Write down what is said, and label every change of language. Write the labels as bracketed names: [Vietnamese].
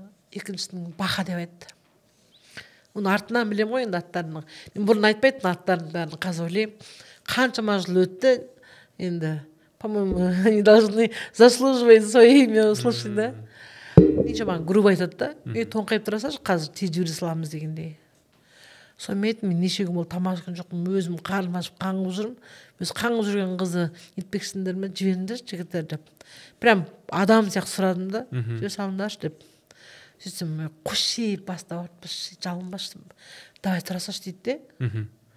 [Kazakh] Екіншісінің Баха деп айтты. Оны артынан білем ғой енді аттарының. Мен бұрын айтпайтын аттарын бәрін, қазір ойлаймын. Қаншама жыл өтті, енді, [Russian] по-моему, они должны заслуживать свое имя услышать, да? [Kazakh] Неше маған [Russian] грубо [Kazakh] айтады да, тоңқайып тұрасашы, қазір тез жүре саламыз дегендей. Сонымен айттым, мен неше күн болды тамақ ішкен жоқпын, өзім қарным ашып қаңғып жүрмін. Өз қаңғып жүрген қызды нетпексіңдер ме, жіберіңдерші жігіттер деп. Прям адам сияқты сұрадым да, жүре салыңдаршы деп. Сөйтсем, қошиып бастап атпашы, жалынбашы, [Russian] давай [Kazakh] тұрасашы дейді де.